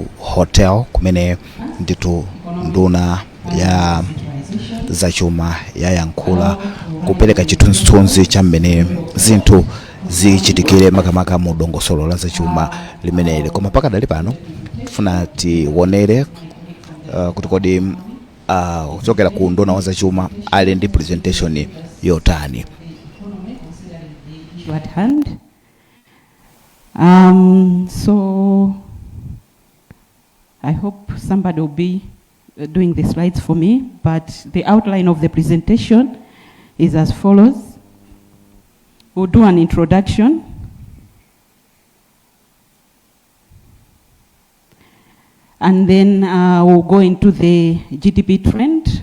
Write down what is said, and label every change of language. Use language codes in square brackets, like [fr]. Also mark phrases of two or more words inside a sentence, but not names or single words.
[ny] Hotel, kumene nditu nduna ya zachuma yayankhula kupereka chithunzithunzi cha mmene zinthu zichitikire makamaka mu dongosolo la zachuma limeneli. Koma pakadali pano tifuna tionere kuti kodi kuchokera ku nduna wa zachuma ali ndi presentation yotani. [en] At hand. So I hope somebody will be doing the slides for me, but the outline of the presentation is as follows. We'll do an introduction. And then we'll go into the GDP trend.